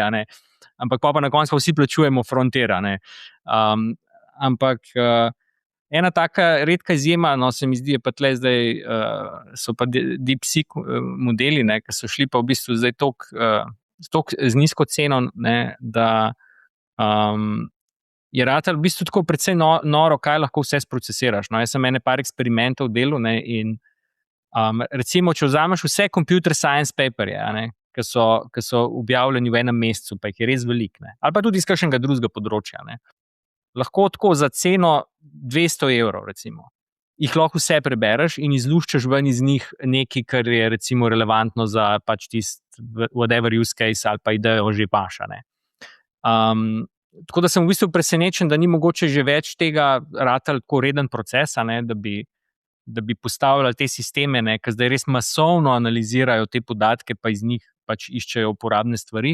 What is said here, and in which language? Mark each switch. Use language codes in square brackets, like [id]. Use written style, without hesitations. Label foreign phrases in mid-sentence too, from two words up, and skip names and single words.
[sl] Ampak pa na koncu vsi plačujemo frontier. Ampak ena taka redka izjema, se mi zdi, pa tle zdaj so pa DeepSeek modeli, ki so šli pa v bistvu zdaj toliko z nizko ceno, da je ratal v bistvu tako precej noro, kaj lahko vse sprocesiraš. Jaz sem par eksperimentov delal in recimo, če vzameš vse [en] computer science paperje, [sl] ki so objavljeni v enem mesecu, pa jih je res veliko, ali pa tudi iz kakšnega drugega področja, lahko tako za ceno 200 evrov, recimo, jih lahko vse prebereš in izluščaš ven iz njih nekaj, kar je recimo relevantno za pač tisti [en] whatever use case [sl] ali pa idejo že paša. Tako da sem v bistvu presenečen, da ni mogoče že več tega ratal tako reden proces, da bi postavljali te sisteme, ki zdaj res masovno analizirajo te podatke, pa iz njih pač iščejo uporabne stvari.